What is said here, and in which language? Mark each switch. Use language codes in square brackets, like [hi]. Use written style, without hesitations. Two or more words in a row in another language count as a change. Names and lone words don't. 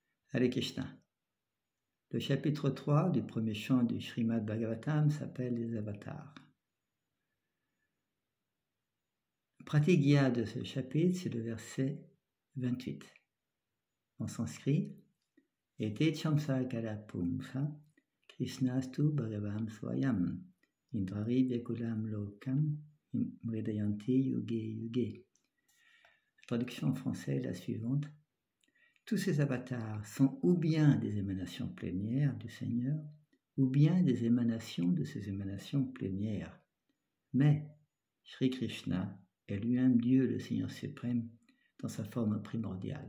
[sa] हरे कृष्ण. [fr] Le chapitre 3 du premier chant du Srimad Bhagavatam s'appelle les avatars. Le pratigya de ce chapitre, c'est le verset 28. En sanskrit, [sa] एते चम्स कर पुम्स, कृष्णस्तु भगवम् स्वयम्, इन्द्रारि व्येकुलम् लोकम्, मृडयन्ति युगे युगे. [fr] La traduction en français est la suivante. Tous ces avatars sont ou bien des émanations plénières du Seigneur, ou bien des émanations de ces émanations plénières. Mais Shri Krishna est lui-même Dieu, le Seigneur suprême, dans sa forme primordiale.